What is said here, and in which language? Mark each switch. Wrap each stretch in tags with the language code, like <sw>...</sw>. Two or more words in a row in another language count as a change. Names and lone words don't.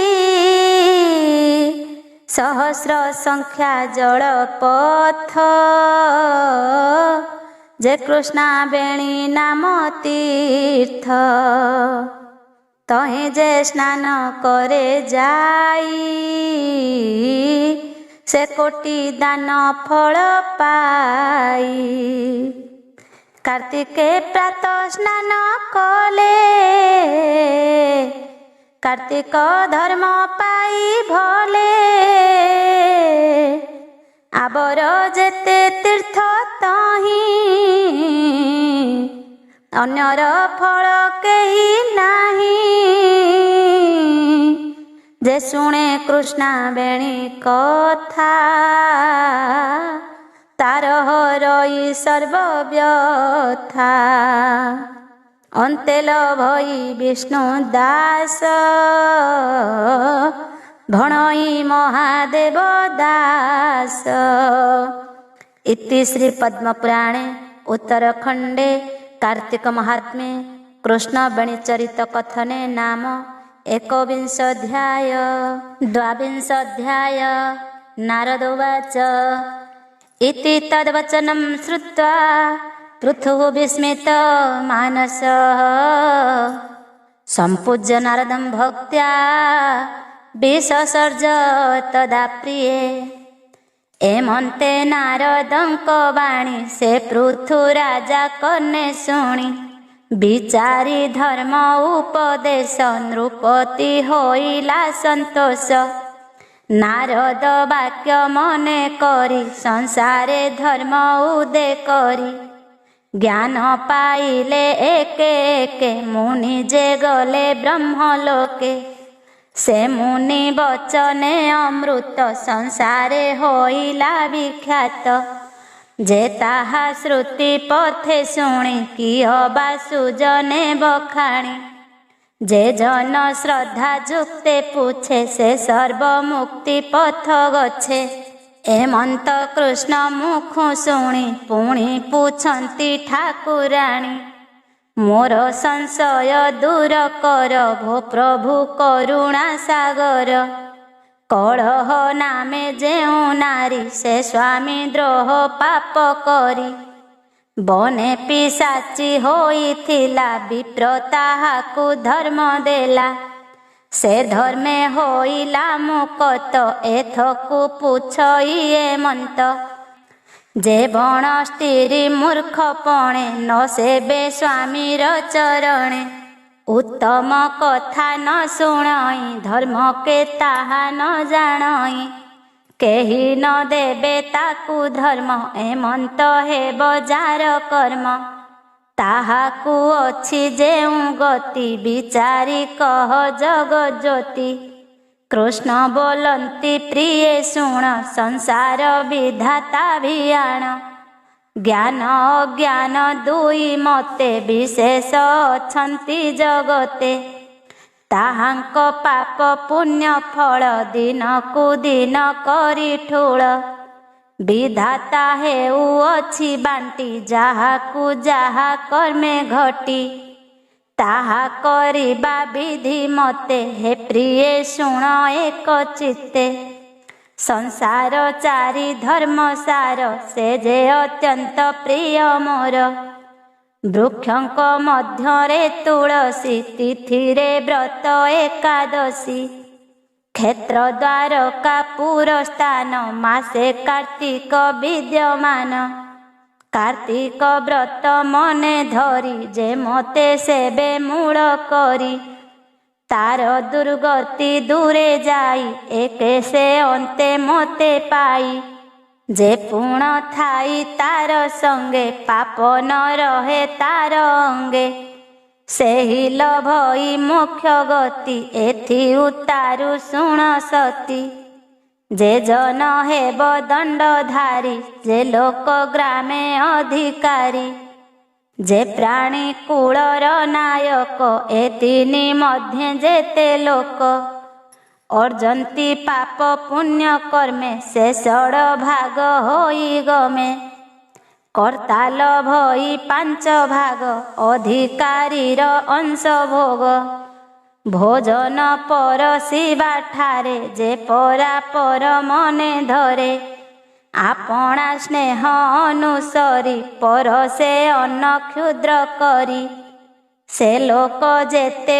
<or>ସହସ୍ର ସଂଖ୍ୟା ଜଳ ପଥ ଯେ କୃଷ୍ଣା ବେଣୀ ନାମ ତୀର୍ଥ ତହେ ଯେ ସ୍ନାନ କରେ ଯାଇ ସେ କୋଟି ଦାନ ଫଳ ପାଇ କାର୍ତ୍ତିକେ ପ୍ରାତଃ ସ୍ନାନ କଲେ କାର୍ତ୍ତିକ ଧର୍ମ ପାଇ ଭଲେ ଆବର ଯେତେ ତୀର୍ଥ ତହିଁ ଅନ୍ୟର ଫଳ କେହି ନାହିଁ ଯେ ଶୁଣେ କୃଷ୍ଣା ବେଣୀ କଥା ତାର ହରଇ ସର୍ବବ୍ୟଥା ଅନ୍ତେଲ ଭଇ ବିଷ୍ଣୁ ଦାସ ଭଣଇ ମହାଦେବ ଦାସ</or> <sa>इति श्री पद्मपुराणे उत्तरखंडे कार्तिक महात्म्ये कृष्ण बेणी चरित कथने नाम एकविंशाध्याय द्वाविंशाध्याय नारद उवाच इति तद्वचनं श्रुत्वा पृथुः विस्मित मानसः सम्पूज्य नारदं भक्त्या विससर्ज तदा प्रिये</sa> <or>ଏମନ୍ତେ ନାରଦଙ୍କ ବାଣୀ ସେ ପୃଥୁ ରାଜା କନ୍ନେ ଶୁଣି ବିଚାରି ଧର୍ମ ଉପଦେଶ ନୃପତି ହୋଇଲା ସନ୍ତୋଷ ନାରଦ ବାକ୍ୟ ମନେ କରି ସଂସାରେ ଧର୍ମ ଉଦେ କରି ଜ୍ଞାନ ପାଇଲେ ଏକେ ଏକେ ମୁନି ଯେ ଗଲେ ବ୍ରହ୍ମଲୋକେ ସେ ମୁନି ବଚନେ ଅମୃତ ସଂସାରେ ହୋଇଲା ବିଖ୍ୟାତ ଯେ ତାହା ଶ୍ରୁତି ପଥେ ଶୁଣି କହିବା ସୁଜନେ ବଖାଣି ଯେ ଜନ ଶ୍ରଦ୍ଧା ଯୁକ୍ତେ ପୁଛେ ସେ ସର୍ବମୁକ୍ତି ପଥ ଗଛେ ଏମନ୍ତ କୃଷ୍ଣ ମୁଖ ଶୁଣି ପୁଣି ପୁଛନ୍ତି ଠାକୁରାଣୀ ମୋର ସଂଶୟ ଦୂର କର ଭୋ ପ୍ରଭୁ କରୁଣା ସାଗର କଳହ ନାମେ ଯେଉ ନାରୀ ସେ ସ୍ୱାମୀ ଦ୍ରୋହ ପାପ କରି ବନେ ପିଶାଚୀ ହୋଇଥିଲା ବିପ୍ର ତାହାକୁ ଧର୍ମ ଦେଲା ସେ ଧର୍ମେ ହୋଇଲା ମୁକତ ଏଥକୁ ପୁଛଇ ଏମନ୍ତ ଯେ ବଣ ସ୍ତ୍ରୀ ମୂର୍ଖପଣେ ନ ସେବେ ସ୍ୱାମୀର ଚରଣେ ଉତ୍ତମ କଥା ନ ଶୁଣଇ ଧର୍ମ କେ ତାହା ନ ଜାଣଇ କେହି ନ ଦେବେ ତାକୁ ଧର୍ମ ଏମନ୍ତ ହେବ ଯାର କର୍ମ ତାହାକୁ ଅଛି ଯେଉ ଗତି ବିଚାରି କହ ଜଗତ ଜ୍ୟୋତି କୃଷ୍ଣ ବୋଲନ୍ତି ପ୍ରିୟ ଶୁଣ ସଂସାର ବିଧାତା ଭିଆଣ ଜ୍ଞାନ ଅଜ୍ଞାନ ଦୁଇ ମତେ ବିଶେଷ ଅଛନ୍ତି ଜଗତେ ତାହାଙ୍କ ପାପ ପୁଣ୍ୟ ଫଳ ଦିନ କୁ ଦିନ କରି ଠୁଳ ବିଧାତା ହେଉ ଅଛି ବାଣ୍ଟି ଯାହାକୁ ଯାହା କର୍ମେ ଘଟି ତାହା କରିବା ବିଧି ମତେ ହେ ପ୍ରିୟ ଶୁଣ ଏକ ଚିତ୍ତେ ସଂସାର ଚାରି ଧର୍ମ ସାର ସେ ଯେ ଅତ୍ୟନ୍ତ ପ୍ରିୟ ମୋର ବୃକ୍ଷଙ୍କ ମଧ୍ୟରେ ତୁଳସୀ ତିଥିରେ ବ୍ରତ ଏକାଦଶୀ କ୍ଷେତ୍ର ଦ୍ୱାରକା ପୁର ସ୍ଥାନ ମାସେ କାର୍ତ୍ତିକ ବିଦ୍ୟମାନ କାର୍ତ୍ତିକ ବ୍ରତ ମନେ ଧରି ଯେ ମତେ ସେବେ ମୂଳ କରି ତାର ଦୁର୍ଗତି ଦୂରେ ଯାଇ ଏକେ ସେ ଅନ୍ତେ ମତେ ପାଇ ଯେ ପୂର୍ଣ୍ଣ ଥାଇ ତାର ସଙ୍ଗେ ପାପ ନ ରହେ ତାର ଅଙ୍ଗେ ସେହି ଲଭଇ ମୋକ୍ଷ ଗତି ଏଥି ଉତାରୁ ଶୁଣ ସତୀ ଯେ ଜନ ହେବ ଦଣ୍ଡଧାରୀ ଯେ ଲୋକ ଗ୍ରାମେ ଅଧିକାରୀ ଯେ ପ୍ରାଣୀ କୁଳର ନାୟକ ଏ ତିନି ମଧ୍ୟେ ଯେତେ ଲୋକ ଅର୍ଜନ୍ତି ପାପ ପୁଣ୍ୟ କର୍ମେ ସେ ଷଡ ଭାଗ ହୋଇ ଗମେ କର୍ତ୍ତା ଲଭଇ ପାଞ୍ଚ ଭାଗ ଅଧିକାରୀର ଅଂଶ ଭୋଗ ଭୋଜନ ପରଷିବା ଠାରେ ଯେ ପରା ପର ମନେ ଧରେ ଆପଣା ସ୍ନେହ ଅନୁସରି ପରଷେ ଅନ୍ନ କ୍ଷୁଦ୍ର କରି ସେ ଲୋକ ଯେତେ</or>